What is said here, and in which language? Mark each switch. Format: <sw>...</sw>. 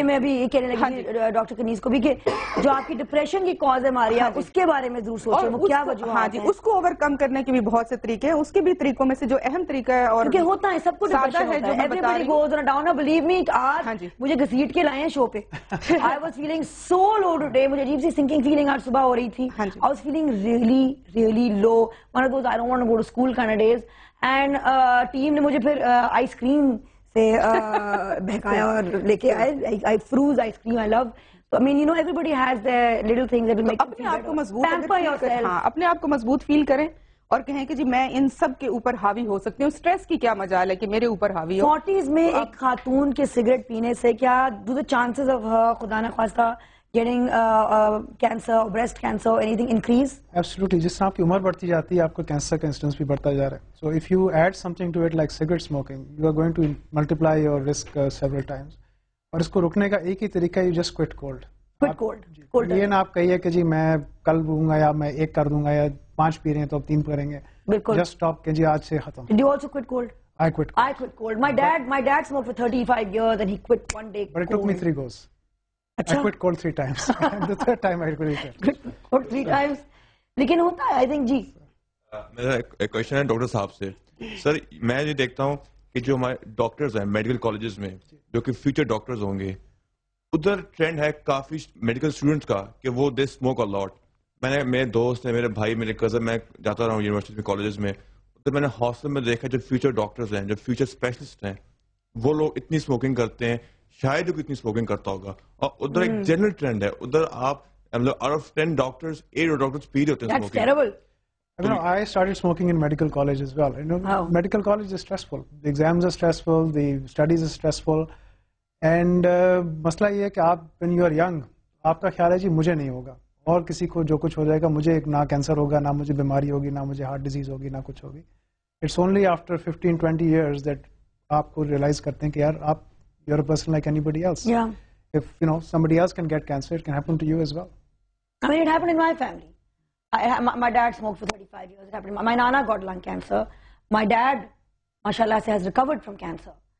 <ur>یہ میں بھی یہ کہنے لگی ڈاکٹر کنیز کو بھی کہ جو آپ کی ڈپریشن کی کاز ہے ماریا, اس کے بارے میں ضرور سوچیں وہ کیا وجہ. ہاں جی, اس کو اوور کم کرنے کے بھی بہت سے طریقے ہیں. اس کے بھی طریقوں میں سے جو اہم طریقہ ہے اور کیونکہ ہوتا ہے سب کو ڈپریشن ہے,</ur> <en>everybody goes on a downer, believe me.</en> <ur>آج مجھے گھسیٹ کے لائے ہیں شو پہ.</ur> <en>I was feeling so low today.</en> <ur>مجھے عجیب سی</ur> <en>sinking feeling</en> <ur>آج صبح ہو رہی تھی.</ur> <en>I was feeling really low. One of those I don't want to go to school kind of days.</en> <ur>And team نے مجھے پھر آئس کریم سے بہکایا اور لے کے آئے.</ur> <en>I froze ice cream, I love. I mean, you know, everybody has their little things that will make you feel better.</en> <ur>اپنے آپ کو مضبوط فیل کریں اور کہیں کہ جی میں ان سب کے اوپر حاوی ہو سکتی ہوں. سٹریس کی کیا مجال ہے کہ میرے اوپر حاوی ہو.</ur> <en>40s</en> <ur>میں ایک خاتون کے سگریٹ پینے سے کیا</ur> <en>do the chances of her</en> <ur>خدا نخواستہ</ur> <en>getting cancer, breast cancer, anything increase? Absolutely.</en> <ur>جس طرح آپ کی عمر بڑھتی جاتی ہے آپ کا کینسر کا انسیڈنس بھی بڑھتا جا رہا ہے.</ur> <en>So if you add something to it like cigarette smoking, you are going to multiply your risk several times.</en> <ur>اور اس کو رکنے کا ایک ہی طریقہ ہے,</ur> <en>you just quit cold. Quit cold.</en> <ur>یہ نہ آپ کہیے کہ جی میں کل دوں گا یا میں ایک کر دوں گا یا 5 پی رہے ہیں تو اب 3 کریں گے. بالکل.</ur> <en>Just stop</en> <ur>کہ جی آج سے ختم.</ur> <en>Did you also quit cold? I quit cold. I quit cold. My dad smoked for 35 years and he quit one day. But it took me 3 goes. I quit cold 3 times. The 3rd time I quit it. Quit cold 3 times.</en> <ur>لیکن ہوتا ہے</ur> <en>I think</en> <ur>جی. میرا ایک question ہے doctor صاحب سے. سر میں یہ دیکھتا ہوں کہ جو ہمارے ڈاکٹرز ہیں میڈیکل کالجز میں جو کہ فیوچر ڈاکٹرز ہوں گے, ادھر ٹرینڈ ہے کافی میڈیکل اسٹوڈنٹس کا کہ وہ</ur> <en>They smoke a lot.</en> <ur>میرے دوست ہیں, میرے بھائی, میرے کزن, میں جاتا رہا ہوں یونیورسٹی میں, کالجز میں, ادھر میں نے ہاسٹل میں دیکھا جو فیوچر ڈاکٹرز ہیں, جو فیوچر اسپیشلسٹ ہیں, وہ لوگ اتنی اسموکنگ کرتے ہیں, شاید کوئی اتنی اسموکنگ کرتا ہوگا. اور ادھر ایک جنرل ٹرینڈ ہے, ادھر آپ مطلب آؤٹ آف 10 ڈاکٹرز 8 ڈاکٹرز پی رہے ہوتے ہیں.</ur> <en>That's terrible. I started smoking in medical college as well. You know, medical college is stressful. The exams are stressful. The studies are stressful.</en> <ur>And مسئلہ یہ ہے کہ آپ</ur> <en>when you are young,</en> <ur>آپ کا خیال ہے جی مجھے نہیں ہوگا اور کسی کو جو کچھ ہو جائے گا, مجھے نہ کینسر ہوگا, نہ مجھے بیماری ہوگی, نہ مجھے ہارٹ ڈیزیز ہوگی, نہ کچھ ہوگی.</ur> <en>It's only after 15-20 years that</en> <ur>آپ کو ریئلائز کرتے ہیں کہ یار آپ</ur> <en>you're a person like anybody else. Yeah. If you know somebody else can get cancer, it can happen to you as well. I mean, it happened in my family. My dad smoked for 35 years. It happened. My nana got lung cancer. My dad, mashallah, has recovered from cancer.</en>